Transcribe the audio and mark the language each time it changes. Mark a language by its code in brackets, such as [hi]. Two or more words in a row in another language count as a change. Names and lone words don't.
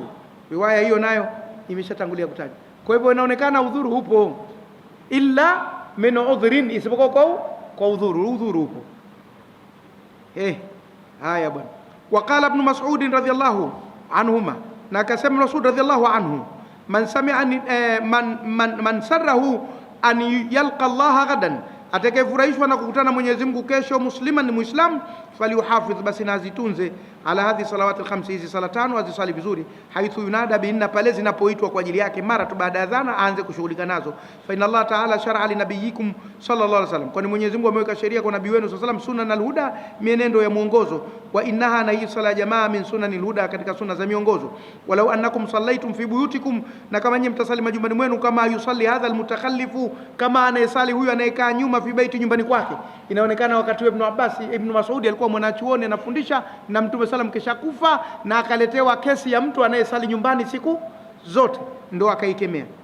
[sw] Riwaya hiyo nayo imeshatangulia kutaja. Kwa hivyo inaonekana udhuru upo, [ar] إلا من عذر, [sw] isipokuwa kwa udhuru upo. Haya bwana. [ar] وقال ابن مسعود رضي الله عنهما, [sw] na akasema Mas'ud [ar] رضي الله عنه, من سمع من سره أن يلقى الله غدا, [sw] atakayefurahishwa na kukutana Mwenyezi Mungu kesho, musliman, ni muislam, falyuhafidh, basi nazitunze, [ar] على هذه الصلوات الخمس, [sw] hizi sala tano azisali vizuri, [ar] حيث ينادى بهن, [sw] pale zinapoitwa kwa ajili yake, mara tu baada ya adhana aanze kushughulika nazo. [ar] فإن الله تعالى شرع لنبيكم صلى الله عليه وسلم, [sw] kwani Mwenyezi Mungu ameweka sheria kwa nabii wenu [ar] صلى الله عليه وسلم, سنن الهدى, [sw] mienendo ya mwongozo, [ar] وإنها, [sw] na hii sala jamaa, [ar] من سنن الهدى, [sw] katika sunna za miongozo. [ar] ولو أنكم صليتم في بيوتكم, [sw] na kama nyinyi mtasali majumbani mwenu, [ar] كما يصلي هذا المتخلف, [sw] kama anayesali huyu anayekaa nyuma, [ar] في بيته, [sw] nyumbani kwake. Inaonekana wakati wa Ibn Abbas, Ibn Mas'ud alikuwa mwanachuoni anafundisha, na Mtume sallam kisha kufa, na akaletewa kesi ya mtu anayesali nyumbani siku zote, ndo akaikemea.